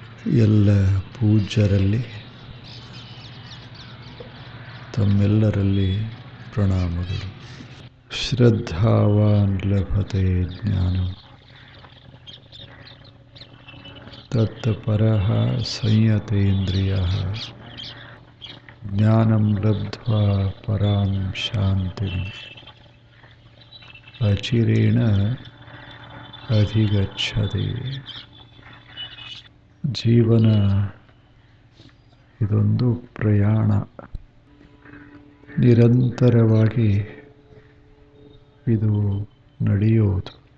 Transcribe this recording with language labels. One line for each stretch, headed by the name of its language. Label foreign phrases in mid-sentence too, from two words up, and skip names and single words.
Kannada: ಎಲ್ಲ ಪೂಜ್ಯರಲ್ಲಿ ತಮ್ಮೆಲ್ಲರಲ್ಲಿ ಪ್ರಣಾಮಗಳು.
Sanskrit: ಶ್ರದ್ಧಾವಾನ್ ಲಭತೆ ಜ್ಞಾನಂ ತತ್ಪರಃ ಸಂಯತೇಂದ್ರಿಯಃ ಜ್ಞಾನಂ ಲಬ್ಧ್ವಾ ಪರಾಂ ಶಾಂತಿಂ ಅಚಿರೇಣ ಅಧಿಗಚ್ಚತಿ.
Kannada: ಜೀವನ ಇದೊಂದು ಪ್ರಯಾಣ. ನಿರಂತರವಾಗಿ ಇದು ನಡೆಯೋದು.